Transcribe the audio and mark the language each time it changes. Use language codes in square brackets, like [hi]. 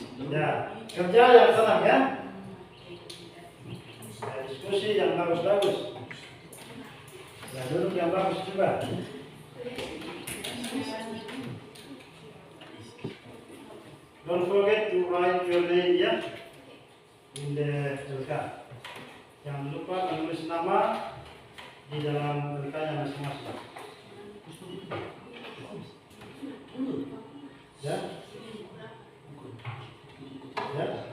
[id] Ya, kerja yang tenang ya. Ya, diskusi yang bagus-bagus. Ya, duduk yang bagus juga. [en] Don't forget to write your name ya in the LK. [id] Jangan lupa menulis nama di dalam LK-nya masing-masing. Ya. Ya.